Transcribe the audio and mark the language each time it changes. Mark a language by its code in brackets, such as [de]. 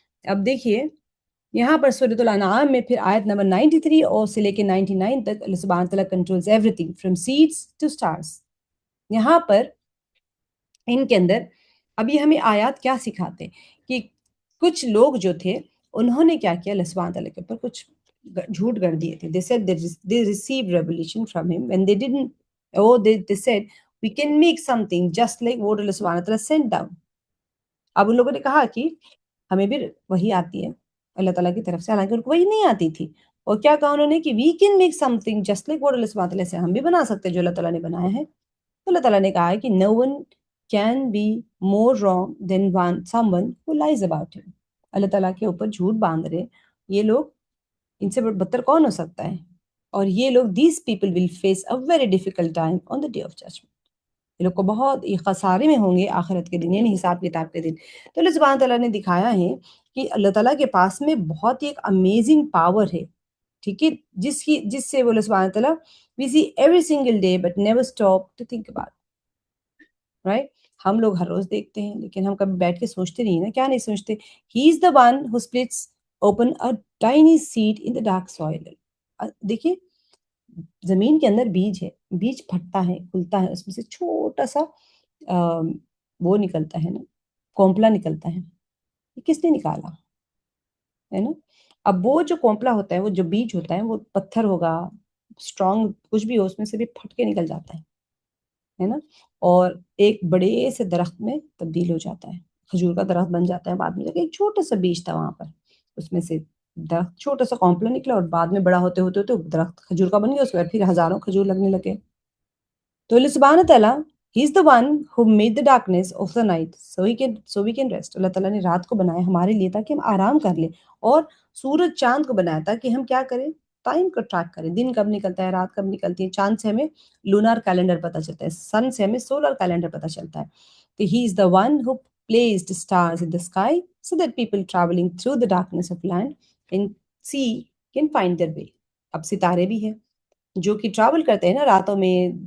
[ur] اب دیکھیے یہاں پر سورۃ الانعام میں پھر آیت نمبر 93 اور سے لے کے 99 تک اللہ سبحانہ تعالیٰ [en] Controls everything from seeds to stars. [ur] یہاں پر ان کے اندر اب یہ ہمیں آیات کیا سکھاتے کہ کچھ لوگ جو تھے انہوں نے کیا کیا، اللہ سبحانہ تعالیٰ کے اوپر کچھ جھوٹ گڑھ دیے تھے. [en] They said they received revelation from him when they didn't. They said we can make something just like what Allah subhanahu wa ta'ala sent down. [ur] اب ان لوگوں نے کہا کہ ہمیں بھی وہی آتی ہے اللہ تعالیٰ کی طرف سے، حالانکہ ان کو وہی نہیں آتی تھی. اور کیا کہا انہوں نے کہ [en] we can make something just like what Allah subhanahu wa ta'ala [ur] سے، ہم بھی بنا سکتے جو اللہ تعالیٰ نے بنایا ہے. تو اللہ تعالیٰ نے کہا ہے کہ [en] no one can be more wrong than someone who lies about him. [ur] اللہ تعالیٰ کے اوپر جھوٹ باندھ رہے یہ لوگ، ان سے بدتر کون ہو سکتا ہے. اور یہ لوگ [en] these people will face a very difficult time on the day of judgment. [ur] یہ لوگ کو بہت خسارے میں ہوں گے آخرت کے دن، یعنی حساب کتاب کے دن. تو اللہ سبحانہ تعالیٰ نے دکھایا ہے کہ اللہ تعالیٰ کے پاس میں بہت ہی ایک امیزنگ پاور ہے. ٹھیک ہے. جس سے وہ [en] اللہ سبحانہ تعالیٰ we see every single day but never stop to think about it. Right? [ur] ہم لوگ ہر روز دیکھتے ہیں لیکن ہم کبھی بیٹھ کے سوچتے نہیں نا. کیا نہیں سوچتے؟ [en] He is the one who splits open a tiny seed in the dark soil. [ur] دیکھیے زمین کے اندر بیج ہے، بیج پھٹتا ہے، کھلتا ہے، اس میں سے چھوٹا سا وہ نکلتا ہے نا، کومپلا نکلتا ہے. یہ کس نے نکالا ہے نا؟ اب وہ جو کومپلا ہوتا ہے، وہ جو بیج ہوتا ہے، وہ پتھر ہوگا، اسٹرانگ کچھ بھی ہو، اس میں سے بھی پھٹ کے نکل جاتا ہے نا، اور ایک بڑے سے درخت میں تبدیل ہو جاتا ہے، کھجور کا درخت بن جاتا ہے. بعد میں ایک چھوٹا سا بیج تھا وہاں پر، اس میں سے درخت چھوٹا سا کومپلا نکلا اور بعد میں بڑا ہوتے ہوتے ہوتے درخت کھجور کا بن گیا. اس کے بعد پھر ہزاروں کھجور لگنے لگے. [en] تو اللہ سبحانہ تعالیٰ He is the one who made the darkness of the night so we can rest. [ur] اللہ تعالیٰ نے رات کو بنایا ہمارے لیے تاکہ ہم آرام کر لیں، اور سورج چاند کو بنایا تاکہ ہم کیا کریں، ٹائم کو ٹریک کریں، دن کب نکلتا ہے، رات کب نکلتی ہے. چاند سے ہمیں لونار کیلنڈر پتہ چلتا ہے، سن سے ہمیں سولر کیلنڈر پتہ چلتا ہے. [en] تو He is the one who placed stars in the sky so that people traveling through the darkness of land and sea can find their way. [ur] اب ستارے بھی ہیں جو کہ ٹریول کرتے ہیں نا راتوں میں.